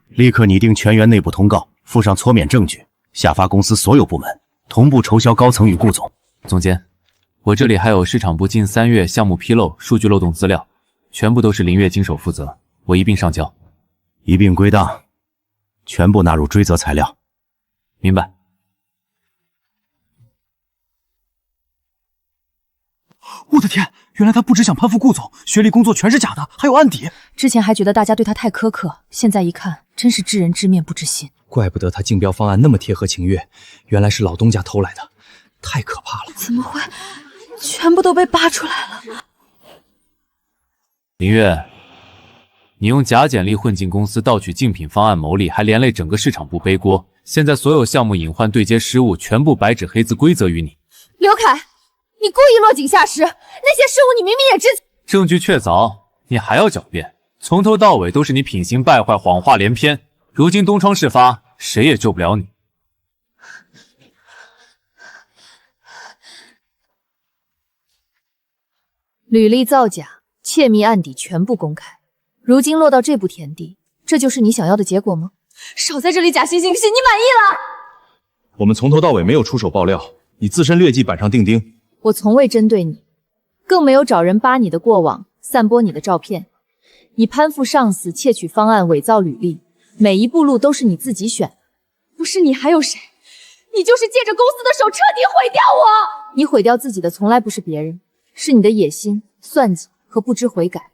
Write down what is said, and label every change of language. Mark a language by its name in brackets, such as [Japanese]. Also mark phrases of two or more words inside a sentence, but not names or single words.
[Chinese] 立刻擬定全員內部通告，附上搓免證據，下發公司所有部門，同步酬銷高層與顧總。總監，我這裡還有市場部近3月項目披露、數據漏洞資料，全部都是林月經手負責，我一併上交。一併歸檔，全部納入追責材料。明白。我的天，原来他不只想攀附顾总，学历工作全是假的，还有案底。之前还觉得大家对他太苛刻，现在一看，真是知人知面不知心。怪不得他竞标方案那么贴合秦月，原来是老东家偷来的，太可怕了。怎么会全部都被扒出来了？林月，你用假简历混进公司，盗取竞品方案牟利，还连累整个市场部背锅。现在所有项目隐患对接失误，全部白纸黑字归责于你。刘凯，你故意落井下石，那些失误你明明也知。证据确凿，你還要狡辯？從頭到尾都是你品行敗壞，謊話連篇。如今東窗事發，誰也救不了你。履歷造假、竊密案底全部公開，如今落到這步田地，這就是你想要的結果嗎？少在這裡假惺惺，你滿意了？我們從頭到尾沒有出手爆料，你自身劣跡板上釘釘。我從未針對你，更沒有找人扒你的過往，散播你的照片。你攀附上司，竊取方案，偽造履歷，每一步路都是你自己選。不是你還有誰？你就是借着公司的手徹底毀掉我！你毀掉自己的從來不是別人，是你的野心、算計和不知悔改。